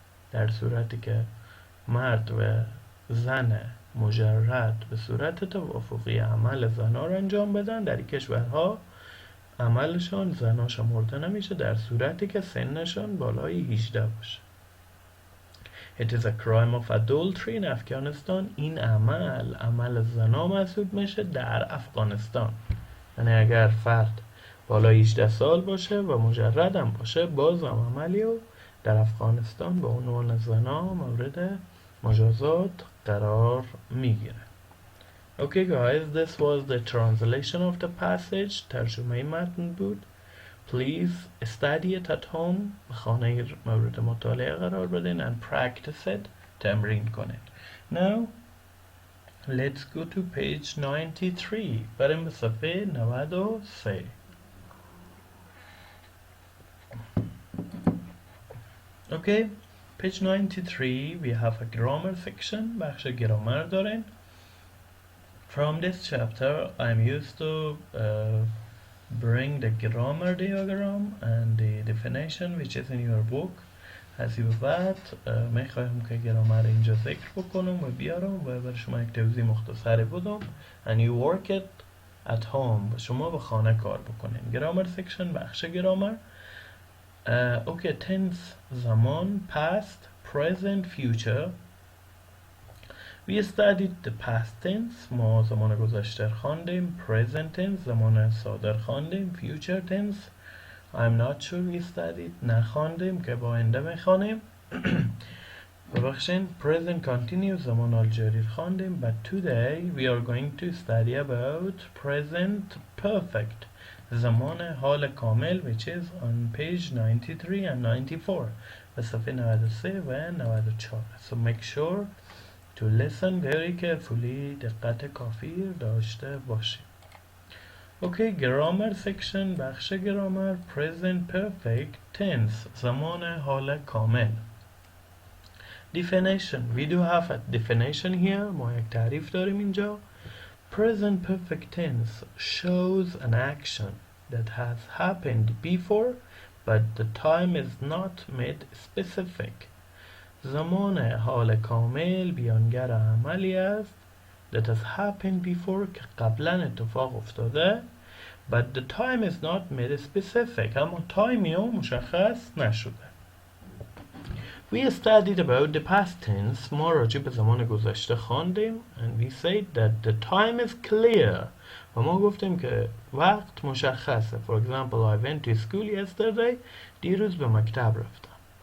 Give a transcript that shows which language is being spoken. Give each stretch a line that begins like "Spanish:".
Persian: در صورتی که مرد و زن مجرد به صورت توافقی عمل زنا را انجام بدن در این کشورها عملشان زنا شمرده نمیشه در صورتی که سنشان بالای 18 باشه.
English: It is a crime of adultery in Afghanistan.
Persian: این عمل زنا محسوب میشه در افغانستان. یعنی اگر فرد بالای 18 سال باشه و مجرد هم باشه باز هم عملی و در افغانستان به عنوان زنا مورد مجازات قرار میگیره.
English: Okay guys, this was the translation of the passage.
Persian: ترجمه متن بود.
English: Please study it at home.
Persian: خانه مورد مطالعه قرار بدین
English: and practice it.
Persian: تمرین کنید.
English: Now, let's go to page 93.
Persian: بریم به صفحه 93.
English: Okay, page 93 we have a grammar section.
Persian: بخش گرامر دارین.
English: From this chapter, I'm used to bring the grammar diagram and the definition which is in your book.
Persian: از این بعد میخوایم که گرامر اینجا ذکر بکنم و بیارم و برای شما یک توضیح مختصری بدم
English: and you work it at home
Persian: و شما به خانه کار بکنین.
English: grammar section
Persian: بخش گرامر.
English: Okay, tense زمان past, present, future. We studied the past tense.
Persian: ما زمان گذشته خواندیم. Present tense زمان صادر خواندیم.
English: Future tense I'm not sure we studied
Persian: نخواندیم که با آینده میخوانیم. ببخشین. Present continuous زمان حال جاری خواندیم.
English: But today we are going to study about present perfect
Persian: زمان حال کامل
English: which is on page 93 and 94
Persian: به صفحه 93 و 94.
English: So make sure to listen very carefully.
Persian: دقت کافی داشته باشید.
English: Okay, grammar section
Persian: بخش گرامر.
English: Present perfect tense
Persian: زمان حال کامل.
English: Definition. We do have a definition here.
Persian: ما یک تعریف داریم اینجا.
English: Present perfect tense shows an action that has happened before but the time is not made specific.
Persian: زمان حال کامل بیانگر عملی است
English: that has happened before
Persian: که قبلا اتفاق افتاده
English: but the time is not made specific
Persian: اما تایمی ها مشخص نشده.
English: We studied about the past tense
Persian: ما راجع به زمان گذشته خواندیم
English: and we said that the time is clear
Persian: و ما گفتیم که وقت مشخصه.
English: For example, I went to school yesterday
Persian: دیروز به مکتب رفتم.